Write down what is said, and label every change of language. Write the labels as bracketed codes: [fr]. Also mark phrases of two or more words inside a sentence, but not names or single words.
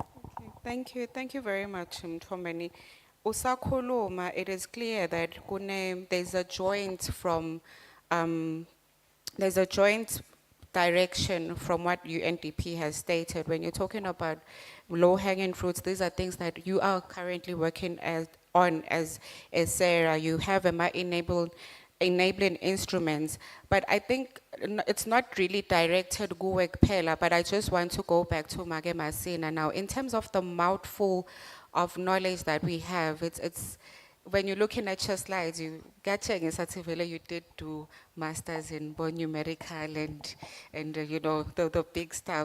[en] Okay, thank you very much, [ss] Mtombeni. Usakhuluma, [en] it is clear that there's a joint direction from what UNDP has stated. When you're talking about low-hanging fruits, these are things that you are currently working on as Sarah. You have enabling instruments, but I think it's not really directed [ss] kuwe kuphela, [en] but I just want to go back to Mage Masina now. In terms of the mouthful of knowledge that we have, it's when you're looking at your slides, you get you did do masters in numerical and you know the big stuff.